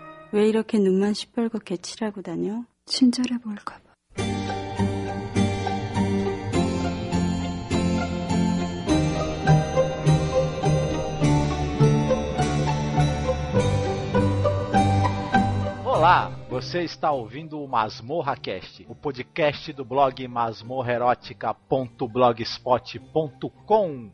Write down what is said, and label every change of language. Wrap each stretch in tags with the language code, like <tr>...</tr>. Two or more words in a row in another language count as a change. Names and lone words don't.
<ko>왜 이렇게 눈만 시뻘겋게 칠하고 다녀? 친절해 보일까 봐.</ko> <pt>Olá, você está ouvindo o Masmorra Cast, o podcast do blog masmorraerótica.blogspot.com.</pt>